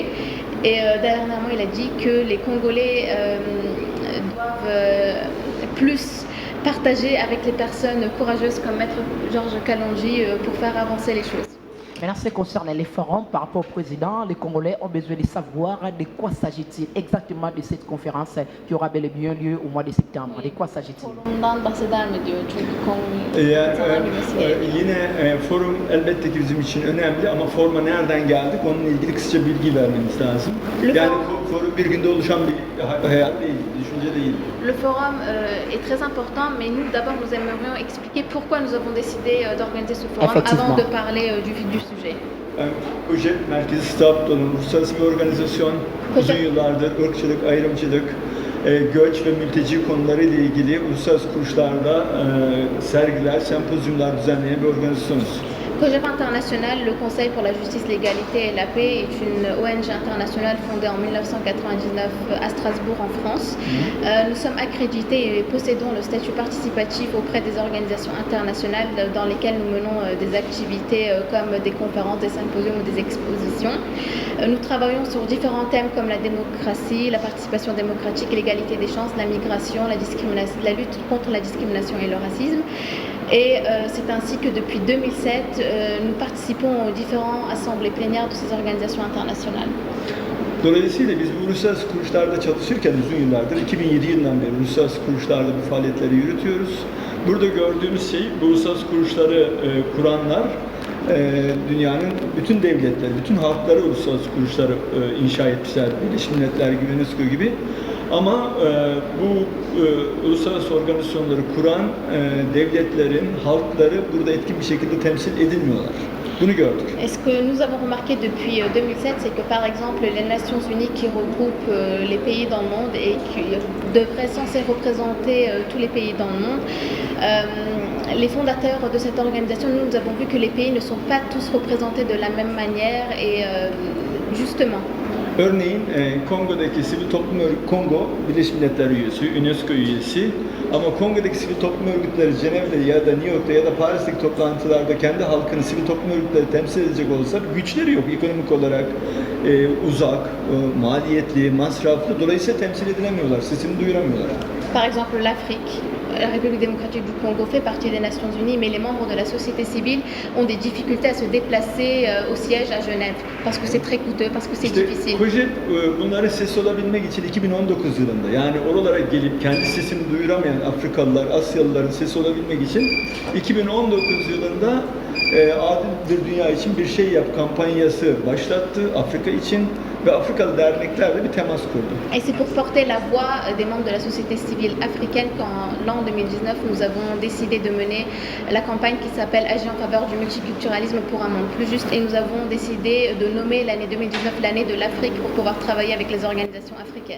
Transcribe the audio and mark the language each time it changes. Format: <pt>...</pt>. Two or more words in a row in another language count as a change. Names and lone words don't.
<fr>Et dernièrement, il a dit que les Congolais doivent plus partager avec les personnes courageuses comme Maître Georges Kalonji pour faire avancer les choses. Maintenant, ce qui concerne les forums par rapport au président, les Congolais ont besoin de savoir de quoi s'agit-il exactement de cette conférence qui aura bel et bien lieu au mois de septembre. De quoi s'agit-il?</fr> <tr>Forumdan bahseder mi diyor çünkü Yani, insanlar bilmesi gerekiyor. yine forum elbette ki bizim için önemli ama forma nereden geldik onunla ilgili kısaca bilgi vermemiz lazım. Yani forum bir günde oluşan bir hayat değil, düşünce değil.</tr> <fr>Le forum est très important, mais nous d'abord nous aimerions expliquer pourquoi nous avons décidé d'organiser ce forum Effectivement. avant de parler du vif du sujet.</fr> <tr>COJEP Merkezi Stapto'nun uluslararası bir organizasyon, uzun yıllardır ırkçılık, ayrımcılık, göç ve mülteci konuları ile ilgili uluslararası kuruluşlarda sergiler, sempozyumlar düzenleyen bir organizasyonuz.</tr> <fr>COJEP International, le Conseil pour la justice, l'égalité et la paix, est une ONG internationale fondée en 1999 à Strasbourg en France. Nous sommes accrédités et possédons le statut participatif auprès des organisations internationales dans lesquelles nous menons des activités comme des conférences, des symposiums ou des expositions. Nous travaillons sur différents thèmes comme la démocratie, la participation démocratique, l'égalité des chances, la migration, la lutte contre la discrimination et le racisme. Et c'est ainsi que depuis 2007, nous participons aux différentes assemblées plénières de ces organisations internationales.</fr> <tr>Dolayısıyla biz bu uluslararası kuruluşlarda çalışırken uzun yıllardır, 2007 yılından beri uluslararası kuruluşlarda bu faaliyetleri yürütüyoruz. Burada gördüğümüz şey, bu uluslararası kuruluşları kuranlar, dünyanın bütün devletleri, bütün halkları uluslararası kuruluşları inşa etmişler. Birleşmiş Milletler gibi, UNESCO gibi. Ama bu uluslararası organizasyonları kuran devletlerin, halkları burada etkin bir şekilde temsil edilmiyorlar. Bunu gördük.</tr> <fr>Et ce que nous avons remarqué depuis 2007, c'est que par exemple les Nations Unies qui regroupent les pays dans le monde et qui devraient censés représenter tous les pays dans le monde, les fondateurs de cette organisation, nous avons vu que les pays ne sont pas tous représentés de la même manière et justement.</fr> <tr>Örneğin Kongo'daki sivil toplum örgütü, Kongo Birleşmiş Milletler üyesi, UNESCO üyesi ama Kongo'daki sivil toplum örgütleri Cenevre'de ya da New York'ta ya da Paris'teki toplantılarda kendi halkını sivil toplum örgütleri temsil edecek olsa güçleri yok. Ekonomik olarak uzak, maliyetli, masraflı. Dolayısıyla temsil edilemiyorlar, sesini duyuramıyorlar.</tr> <fr>Par exemple l'Afrique. La République démocratique du Congo fait partie des Nations Unies, mais les membres de la société civile ont des difficultés à se déplacer au siège à Genève, parce que c'est très coûteux, parce que c'est difficile.</fr> <tr>COJEP bunlara ses olabilmek için 2019 yılında, yani oralara gelip kendi sesini duyuramayan Afrikalılar, Asyalıların sesi olabilmek için 2019 yılında Adil Bir Dünya için bir şey yap kampanyası başlattı Afrika için ve Afrikalı derneklerle bir temas kurdu.</tr> <fr>Et c'est pour porter la voix des membres de la société civile africaine qu'en l'an 2019, nous avons décidé de mener la campagne qui s'appelle Agir en faveur du multiculturalisme pour un monde plus juste. Et nous avons décidé de nommer l'année 2019 l'année de l'Afrique pour pouvoir travailler avec les organisations africaines.</fr>